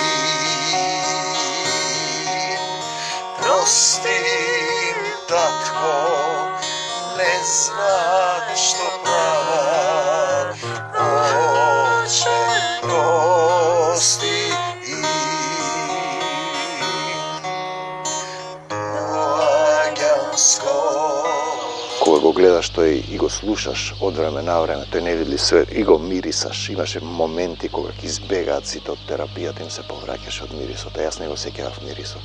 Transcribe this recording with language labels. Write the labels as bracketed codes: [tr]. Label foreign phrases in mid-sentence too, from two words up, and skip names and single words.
[mk] Простим, татко, не знат што праваt, Оче прости им. Кога го гледаш тој и го слушаш од време на време, тој невидли свет, и го мирисаш, имаше моменти кога ќе избегаат сите од терапијата, им се повраќаше од мирисот, а јас не го сеќавав мирисот.